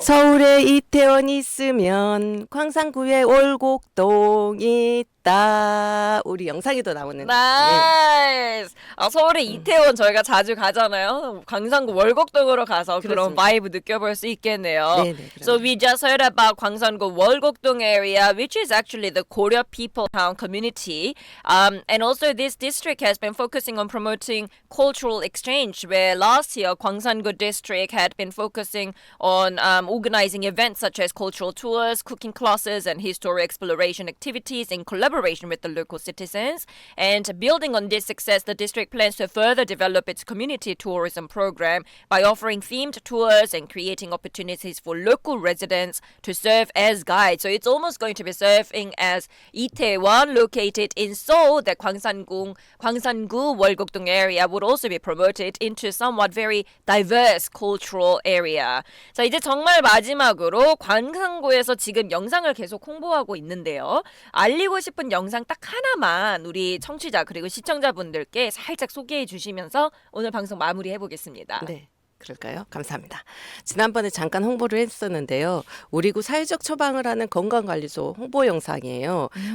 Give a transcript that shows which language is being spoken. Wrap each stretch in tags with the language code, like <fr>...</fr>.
<ko>서울에 이태원이 있으면 광산구에 월곡동이 있다. 우리 영상에도 나오는. 나이스. 서울의 이태원 저희가 자주 가잖아요. 광산구 월곡동으로 가서 그런 그렇습니다. 바이브 느껴볼 수 있겠네요. 네네.</ko> <en>So we just heard about 광산구 월곡동 area, which is actually the Korea people town community. And also this district has been focusing on promoting cultural exchange, where last year 광산구 district had been focusing on organizing events such as cultural tours, cooking classes, and historic exploration activities in collaboration with the local citizens. And building on this success, the district plans to further develop its community tourism program by offering themed tours and creating opportunities for local residents to serve as guides. So it's almost going to be serving as Itaewon, located in Seoul. That 광산구 월곡동 area would also be promoted into somewhat very diverse cultural area.</en> <ko>자, 이제 정말 마지막으로 광산구에서 지금 영상을 계속 홍보하고 있는데요. 알리고 싶은 영상 딱 하나만 우리 청취자 그리고 시청자분들께 살짝 소개해 주시면서 오늘 방송 마무리해 보겠습니다. 네. 그럴까요? 감사합니다. 지난번에 잠깐 홍보를 했었는데요. 우리구 사회적 처방을 하는 건강관리소 홍보 영상이에요.</ko>